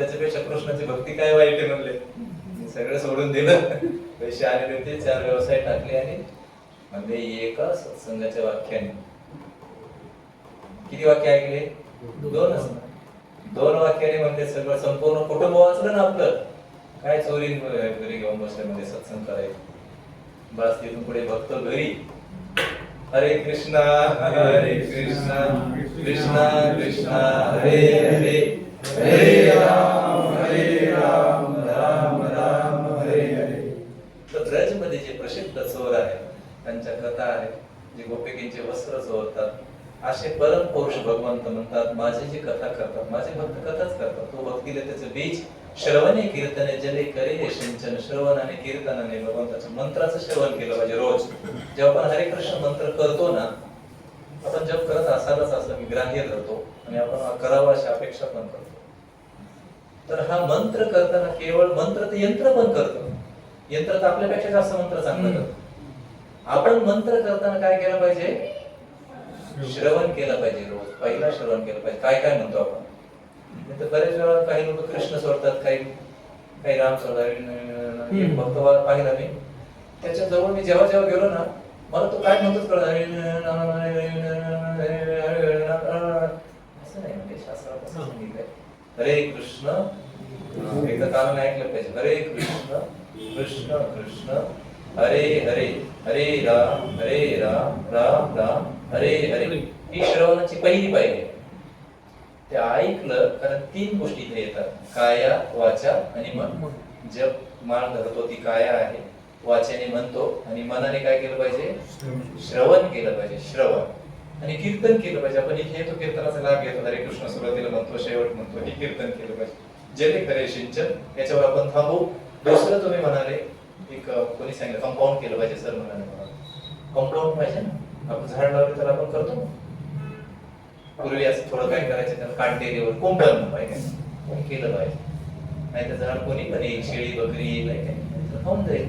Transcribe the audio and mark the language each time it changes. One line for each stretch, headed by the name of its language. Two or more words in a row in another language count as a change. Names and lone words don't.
Marathi: त्याच्यापेक्षा कृष्णाची भक्ती काय वाईट आहे म्हणले. सगळं सोडून दिलं, पैसे आलेले होते, 4 व्यवसाय टाकले आणि म्हणजे एका सत्संगाच्या वाक्याने किती वाक्य ऐकले, 2च. 2 वाक्याने म्हणजे सगळं संपूर्ण कुटुंब वाचलं ना आपलं. काय चोरी घरी घेऊन बसल्यामध्ये सत्संग करायचं. बस तिथून पुढे भक्त घरी हरे कृष्णा कृष्णा कृष्णा हरे हरे, हरे राम राम राम हरे हरे. तर ब्रज मध्ये जे प्रसिद्ध चोर आहेत त्यांच्या कथा आहेत, जे गोपिकांचे वस्त्र चोरतात, असे परम पुरुष भगवंत म्हणतात माझी जी कथा करतात, माझे भक्त कथाच करतात. तो भक्तीला त्याचं बीज श्रवणे कीर्तने जले करे सिंचन. श्रवण आणि कीर्तनाने भगवंताच्या मंत्राचं श्रवण केलं पाहिजे रोज. जेव्हा आपण हरे कृष्ण मंत्र करतो ना, आपण जप करत असालच असं मी ग्राह्य धरतो आणि आपण करावं अशी अपेक्षा पण करतो. तर हा मंत्र करताना केवळ मंत्र तर यंत्र पण करतो. यंत्र तर आपल्यापेक्षा जास्त मंत्र चांगलं करतो. आपण मंत्र करताना काय केलं पाहिजे, श्रवण केलं पाहिजे रोज. पहिला श्रवण केलं पाहिजे काय काय म्हणतो आपण. तर बरेच वेळा काही लोक कृष्ण सोडतात, काही राम सोडतात. भक्त पाहिला मी, त्याच्या जवळ मी जेव्हा जेव्हा गेलो ना, मला तो काय म्हणतोच कळत असं नाही. म्हणजे शास्त्रात असं सांगितलंय हरे कृष्ण. एकदा कानाने ऐकलं पाहिजे हरे कृष्ण कृष्ण कृष्ण हरे हरे, हरे राम राम राम हरे हरे. ही श्रवणाची पहिली पायरी. ते ऐकलं कारण 3 गोष्टी इथे येतात, काया वाचा आणि मन. जप माळ धरतो ती काया आहे, वाचेने म्हणतो आणि मनाने काय केलं पाहिजे, श्रवण केलं पाहिजे, श्रवण आणि कीर्तन केलं पाहिजे. आपण इथे तो कीर्तनाचा लाभ घेतो, हरे कृष्ण सुरुवातीला म्हणतो, शेवट म्हणतो, हे कीर्तन केलं पाहिजे. जले खरे सिंचन, याच्यावर आपण थांबू. दुसरं तुम्ही म्हणाले एक कोणी सांगितलं कंपाऊंड केलं पाहिजे, सर म्हणाले मला कंपाऊंड पाहिजे ना, आपण झाड लावले तर आपण करतो. पूर्वी असं थोडं काय करायचं, त्याला काढलेल्यावर कुंपण पाहिजे केलं पाहिजे, नाही तर झाड कोणी पण येईल, शेळी बकरी येईल नाही काय खाऊन जाईल.